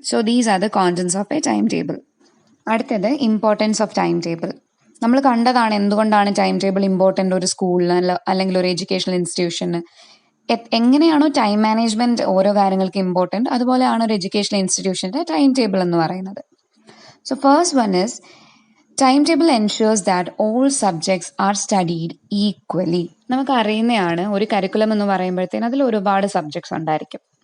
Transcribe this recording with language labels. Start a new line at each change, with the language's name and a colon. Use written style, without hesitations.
English: So these are the contents of a time table. അടുത്തത്, importance of time table.
Malayalam: നമ്മൾ കണ്ടതാണ് എന്തുകൊണ്ടാണ് time table important ഒരു സ്കൂളിന് അല്ലെങ്കിൽ ഒരു എഡ്യൂക്കേഷണൽ ഇൻസ്റ്റിറ്റ്യൂഷന്. എങ്ങനെയാണോ ടൈം മാനേജ്മെൻറ്റ് ഓരോ കാര്യങ്ങൾക്ക് ഇമ്പോർട്ടൻ്റ്, അതുപോലെയാണ് ഒരു എഡ്യൂക്കേഷണൽ ഇൻസ്റ്റിറ്റ്യൂഷൻ്റെ ടൈം ടേബിൾ എന്ന് പറയുന്നത്.
English: So first one is, timetable ensures that all subjects are studied equally.
Malayalam: നമുക്ക് അറിയുന്നതാണ്, ഒരു കരിക്കുലം എന്ന് പറയുമ്പോഴത്തേന് അതിൽ ഒരുപാട് സബ്ജക്ട്സ് ഉണ്ടായിരിക്കും.